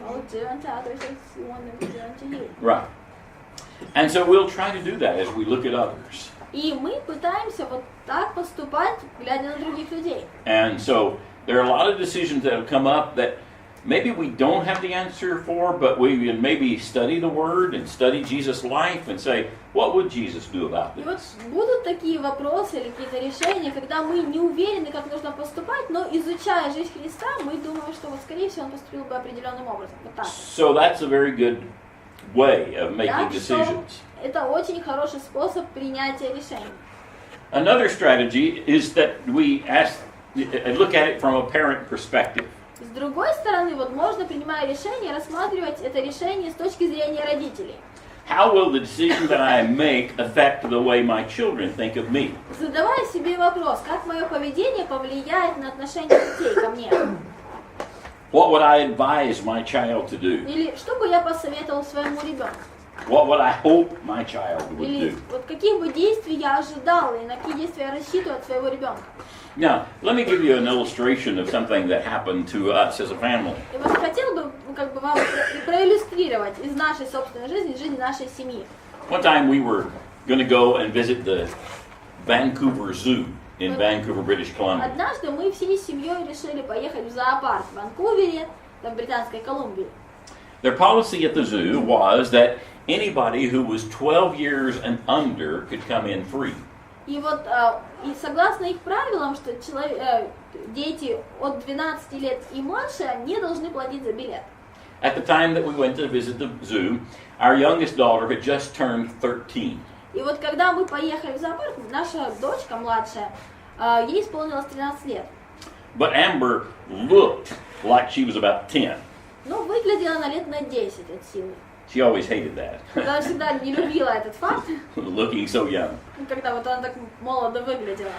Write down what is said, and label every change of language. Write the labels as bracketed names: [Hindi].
[English] Do unto others as you want them to do unto you. Right. And so we'll try to do that as we look at others. [Russian] И мы пытаемся вот так поступать, глядя на других людей. [English] And so there are a lot of decisions that have come up that maybe we don't have the answer for, but we can maybe study the Word and study Jesus' life and say, what would Jesus do about [Russian] И вот [English] this? [Russian] будут такие вопросы или какие-то решения, когда мы не уверены, как нужно поступать, но изучая жизнь Христа, мы думаем, что вот скорее всего Он поступил бы определенным образом. Вот так. [English] So that's a very good way of making [Russian] Так что [English] decisions. [Russian] это очень хороший способ принятия решений. [English] Another strategy is that we look at it from a parent perspective. [Russian] С другой стороны, вот можно, принимая решение, рассматривать это решение с точки зрения родителей. [English] How will the decision that I make affect the way my children think of me? [Russian] Задавая себе вопрос, как мое поведение повлияет на отношение детей ко мне? [English] What would I advise my child to do? [Russian] Или что бы я посоветовал своему ребенку? [English] What would I hope my child would [Russian] Или [English] do? [Russian] вот каких бы действий я ожидал и на какие действия я рассчитываю от своего ребенка? [English] Now, let me give you an illustration of something that happened to us as a family. [Russian] И вот хотел бы как бы вам проиллюстрировать из нашей собственной жизни, из жизни нашей семьи. [English] One time we were going to go and visit the Vancouver Zoo in Vancouver, British Columbia. [Russian] Однажды мы всей семьей решили поехать в зоопарк в Ванкувере, в Британской Колумбии. [English] Their policy at the zoo was that anybody who was 12 years and under could come in free. [Russian] И вот и согласно их правилам, что дети от 12 лет и младше не должны платить за билет. [English] At the time that we went to visit the zoo, our youngest daughter had just turned 13. [Russian] И вот когда мы поехали в зоопарк, наша дочка младшая, ей исполнилось 13 лет. [English] But Amber looked like she was about 10. [Russian] Ну, выглядела она лет на 10 от силы. [English] She always hated that, [Russian] Она всегда не любила этот факт, [English] looking so young. [Russian] когда вот она так молодо выглядела.